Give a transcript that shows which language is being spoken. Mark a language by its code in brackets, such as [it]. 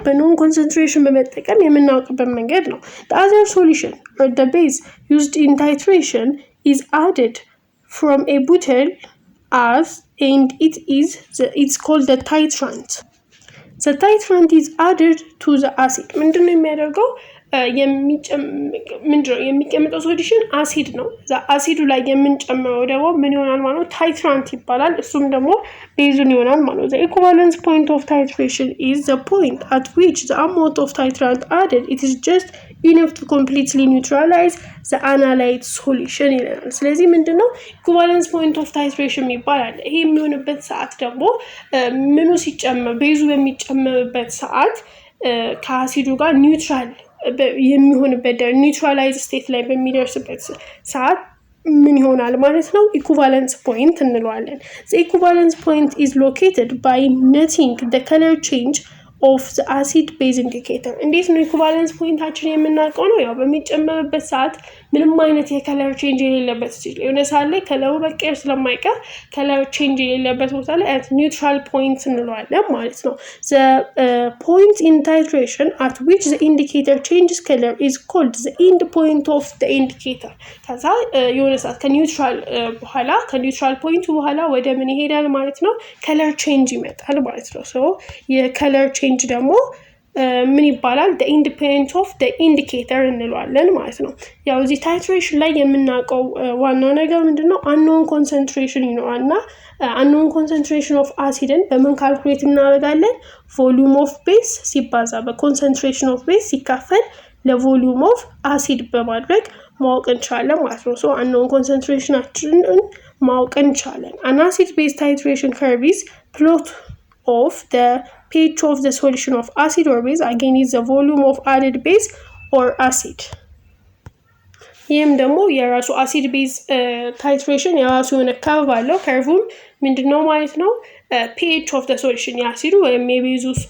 [am] በknown concentration በመጠቀም የምናውቅበት መንገድ ነው። [en] The other solution or the base used in titration is added from a bottle and it's called the titrant. The titrant is added to the acid. [am] ምንድነው የሚያደርገው? የሚቀመጠው ሶሉሽን አሲድ ነው። አሲዱ ላይ የምንጨምረው ደግሞ ምን ይሆናል ማለት ነው? ታይትራንት ይባላል። እሱም ደግሞ ቤዙን ይሆናል ማለት ነው። [en] The equivalence point of titration is the point at which the amount of titrant added it is just enough to completely neutralize the analyte solution [am] ይላል። ስለዚህ ምንድነው [en] equivalence point of titration [am] ይባላል። ይሄ የሚሆንበት ሰዓት ደግሞ ምኑ ሲጨመር ቤዙ በሚጨመርበት ሰዓት ከአሲዱ ጋር ኒውትራል የሚሆንበት ኒውትራላይዝ ስቴት ላይ በሚደርስበት ሰዓት ምን ይሆናል ማለት ነው? ኢኩቫለንስ ፖይንት እንለዋለን። [en] The equivalence point is located by noting the color change of the acid base indicator. [am] እንዴት ነው ኢኩቫለንስ ፖይንታችን የምናውቀው ነው? ያው በሚጨመርበት ሰዓት ምንም አይነት የከለር ቼንጅ የሌለበት ሲል የሆነ ሰዓት ላይ ከለሩ መቀየር ስለማይቀር ከለር ቼንጅ የሌለበት ቦታ ላይ at neutral point እንለዋለን ማለት ነው። [en] The point in titration at which the indicator changes color is called the end point of the indicator. [am] ከዛ የሆነ ሰዓት ከኒውትራል በኋላ ከኒውትራል ፖይንቱ በኋላ ወደ ምን ይሄዳል ማለት ነው? ከለር ቼንጅ ይመጣል ማለት ነው። ሶ የከለር ቼንጅ ደግሞ ምን ይባላል? [en] the end point of the indicator [am] እንለዋለን ማለት ነው። ያው እዚህ ታይትሬሽን ላይ የምናውቀው ዋናው ነገር ምንድነው? unknown concentration ይኖራልና unknown concentration of acidን በምን ካልኩሌት እናደርጋለን? volume of base ሲባዛ በconcentration of base ሲካፈል ለvolume of acid በማድረግ ማወቅ እንችላለን ማለት ነው። so unknown concentrationአችንን ማወቅ እንችላለን። [en] An acid base titration curve is plot of the pH of the solution of acid or base again is the volume of added base or acid. [am] ይህም ደግሞ የራሱ አሲድ ቤዝ ታይትሬሽን የራሱ የሆነ ከርቭ አለው። ከርቭም ምንድነው ማለት ነው? [en] pH of the solution [am] የአሲዱ ወይም የቤዙ